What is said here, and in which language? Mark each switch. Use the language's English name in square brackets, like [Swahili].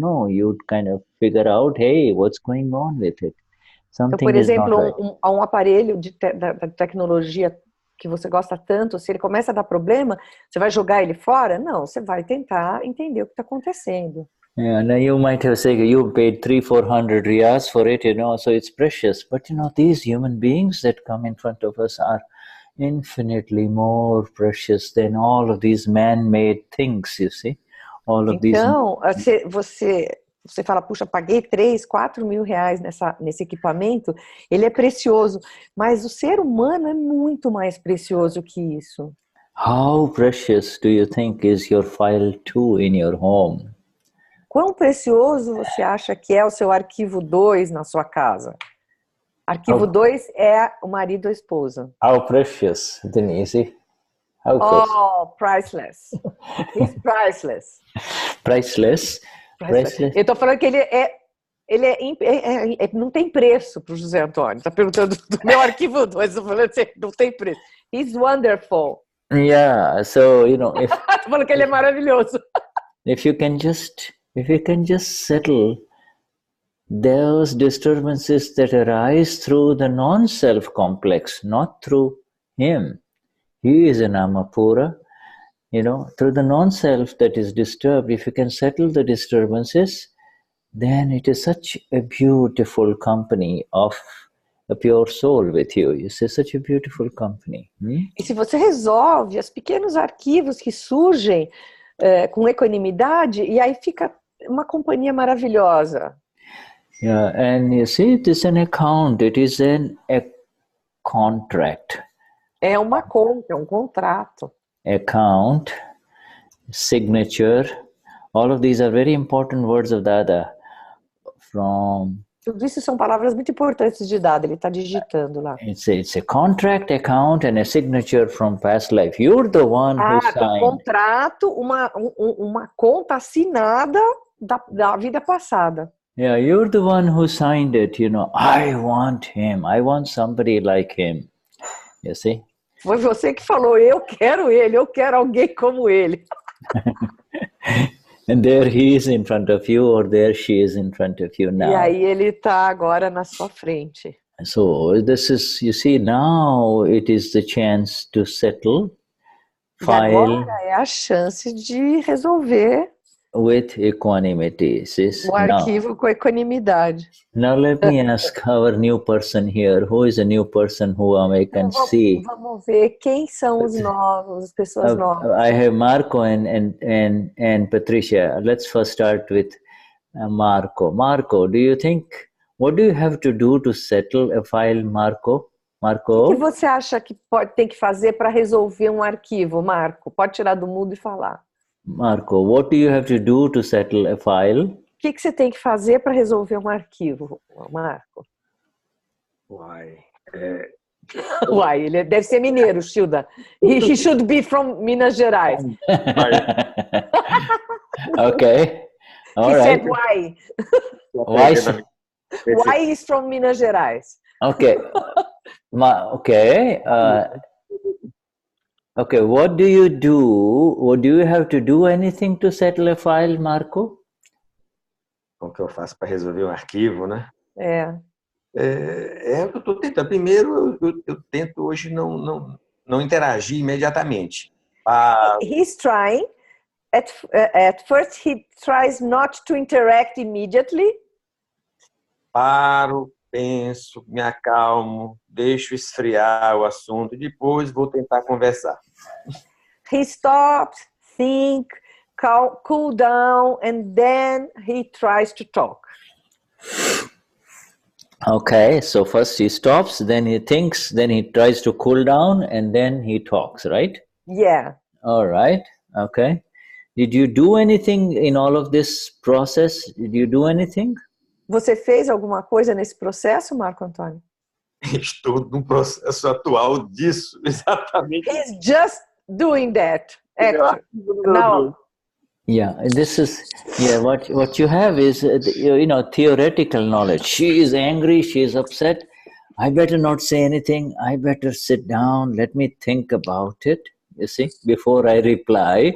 [English] No, you kind of figure out, hey, what's going on with it? [Portuguese] Então, por exemplo, um aparelho da tecnologia que você gosta tanto, se ele começa a dar problema, você vai jogar ele fora? Não, você vai tentar entender o que está acontecendo. [English] Yeah, now you might have said you paid 300-400 riyals for it, you know, so it's precious. But you know, these human beings that come in front of us are infinitely more precious than all of these man-made things, you see. [Portuguese] Então, você fala, puxa, paguei 3-4 mil reais nesse equipamento, ele é precioso, mas o ser humano é muito mais precioso que isso. [English] How precious do you think is your file 2 in your home? [Portuguese] Quão precioso você acha que é o seu arquivo 2 na sua casa? Arquivo 2 é o marido ou a esposa. [English] How precious, Denize? Priceless. It's priceless. Priceless? [Portuguese] Eu tô falando que ele não tem preço pro José Antônio. Tá perguntando do meu arquivo 2, eu tô falando assim, não tem preço. [English] He's wonderful. Yeah, so, you know, [Portuguese] tô falando que ele é maravilhoso. [English] If you can just settle those disturbances that arise through the non-self complex, not through him. He is an Amapura, you know, through the non-self that is disturbed. If you can settle the disturbances, then it is such a beautiful company of a pure soul with you. You see, such a beautiful company. [Portuguese] E se você resolve os pequenos arquivos que surgem com equanimidade, e aí fica uma companhia maravilhosa. [English] Yeah, and you see, it is an account. It is a contract. [Portuguese] É uma conta, é um contrato. [English] Account, signature, all of these are very important words of Dada. [Portuguese] Tudo isso são palavras muito importantes de Dada, ele está digitando lá. [English] It's a contract, account, and a signature from past life. You're the one who signed. [Portuguese] Um contrato, uma conta assinada da vida passada. [English] Yeah, you're the one who signed it, you know. I want him. I want somebody like him. You see? [Portuguese] Foi você que falou, eu quero ele, eu quero alguém como ele. [English] And there he is in front of you, or there she is in front of you now. [Portuguese] E aí ele está agora na sua frente. [English] So this is, you see, now it is the chance to settle, file. [Portuguese] E agora é a chance de resolver [English] with equanimity. [Portuguese] O arquivo com equanimidade. [English] Now let me ask our new person here. Who is a new person who I can see? [Portuguese] Vamos ver quem são os novos, as pessoas novas. [English] I have Marco and Patricia. Let's first start with Marco. Marco, do you think, what do you have to do to settle a file, Marco? Marco? [Portuguese] O que você acha que tem que fazer para resolver um arquivo, Marco? Pode tirar do mudo e falar. [English] Marco, what do you have to do to settle a file? [Portuguese] O que você tem que fazer para resolver um arquivo, Marco? Uai, Uai, ele deve ser mineiro, Shuddha. [English] He should be from Minas Gerais. Okay. All He right. said why. Why is from Minas Gerais. Okay. Okay. Okay, what do you do? Or do you have to do anything to settle a file, Marco? [Portuguese] Como que eu faço para resolver um arquivo, né? É o que eu estou tentando. Primeiro, eu tento hoje não interagir imediatamente. [English] He's trying. At first, he tries not to interact immediately. [Portuguese] Paro, penso, me acalmo, deixo esfriar o assunto e depois vou tentar conversar. [English] He stops, think, cool down, and then he tries to talk. Okay, so first he stops, then he thinks, then he tries to cool down, and then he talks, right? Yeah. All right, okay. Did you do anything in all of this process? Did you do anything? [Portuguese] Você fez alguma coisa nesse processo, Marco Antônio? Estou no processo atual disso, exatamente. [English] He's just doing that. Actually. Now. Yeah, this is, what you have is, theoretical knowledge. She is angry, she is upset. I better not say anything. I better sit down. Let me think about it, you see, before I reply.